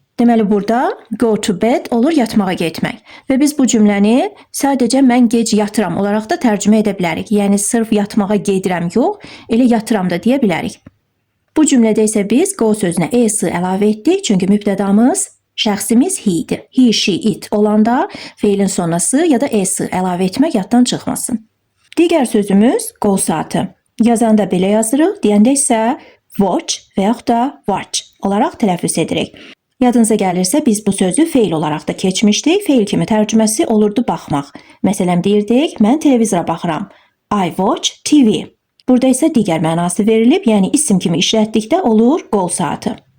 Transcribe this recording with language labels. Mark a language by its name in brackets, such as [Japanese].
[Azerbaijani] Deməli burada [English] go to bed [Azerbaijani] olur yatmağa getmək. Və biz bu cümləni sadəcə mən gec yatıram olaraq da tərcümə edə bilərik. Yəni sırf yatmağa gedirəm yox, elə yatıram da deyə bilərik. Bu cümlədə isə biz go sözünə es əlavə etdik, çünki mübtədamız şəxsimiz he-dir. [English] He, she, it [Azerbaijani] olanda feilin sonrası ya da es əlavə etmək yaddan çıxmasın. Digər sözümüz qol saatı. Yazanda belə yazırıq, deyəndə isə watch və yaxud da watch olaraq tələffüz edirik. Yadınıza gəlirsə biz bu sözü feil olaraq da keçmişdik. Feil kimi tərcüməsi olurdu baxmaq. Məsələn deyirdik, mən televizora baxıram. [English] I watch TV. [Azerbaijani] Burada isə digər mənası verilib, yəni isim kimi işlətdikdə olur qol saatı.